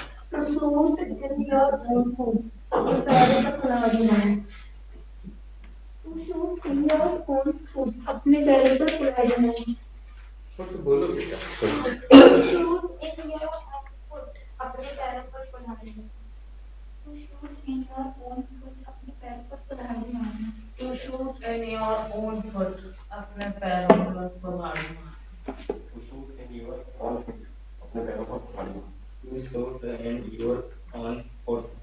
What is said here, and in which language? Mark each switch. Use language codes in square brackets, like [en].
[en] to shoot in your own foot. [hi] अपने पैरों पर कुल्हाड़ी मारना। [en] To shoot in your own foot. [hi] अपने पैरों पर कुल्हाड़ी मारना। फुट बोलो बेटा। [en] To shoot in your own foot. [hi] अपने पैरों पर कुल्हाड़ी मारना। [en] To shoot in your own foot. [hi] अपने पैर पर कुल्हाड़ी मारना। [en] To shoot in your own foot. [hi] अपने पैरों पर कुल्हाड़ी मारना। [en] To shoot in your own foot, [hi] अपने पैरों पर कुल्हाड़ी मारना। [en] To shoot in your own foot.